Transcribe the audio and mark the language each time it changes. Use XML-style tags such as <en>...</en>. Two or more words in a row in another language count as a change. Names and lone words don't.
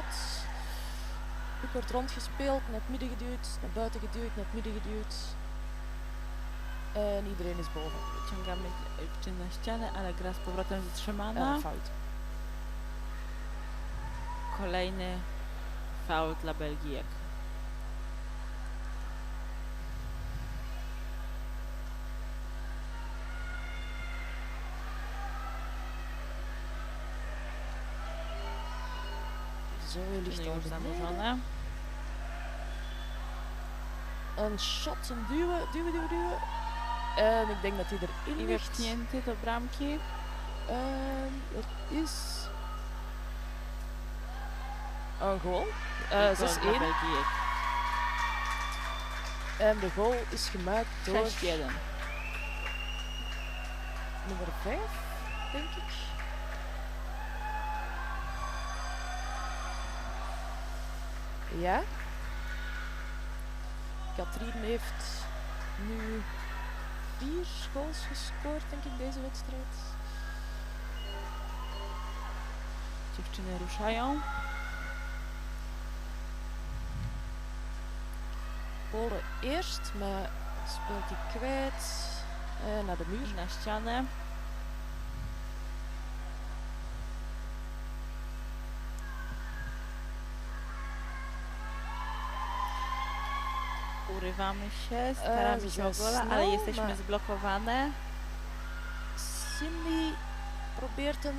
<nl>Ik wordt rondgespeeld, naar het midden geduwd, naar buiten geduwd, naar het midden geduwd. En iedereen is boven.</nl> <pl>Wyciągamy dziewczynę na ścianę, ale gra z powrotem zatrzymana.</pl> <nl>Fout.</nl> <pl>Kolejny faul dla Belgijek.</pl> <nl>Zo ligt</nl> <pl>Dziewczyny już</pl> <nl>al beneden.</nl> <pl>zanurzone.</pl> <nl>Een shot, een duwen, duwen, duwen, duwen. En ik denk dat hij erin</nl> <pl>I</pl> <nl>ligt.</nl> <pl>wepchnięty do bramki.</pl> <nl>Het is een goal.</nl> <pl>I goal 6-1. dla Belgijek.</pl> <nl>En de goal is gemaakt door 6-1. nummer 5, denk ik. Ja. Katrien heeft nu 4 goals gescoord, denk ik, deze wedstrijd.</nl> <pl>Dziewczyny ruszają.</pl> <nl>Polen eerst, maar speelt hij kwijt. Naar de muur.</nl> <pl>Na ścianę. Urywamy się, staramy się o gola, ale jesteśmy zblokowane.</pl> <nl>Cindy probeert hem...</nl>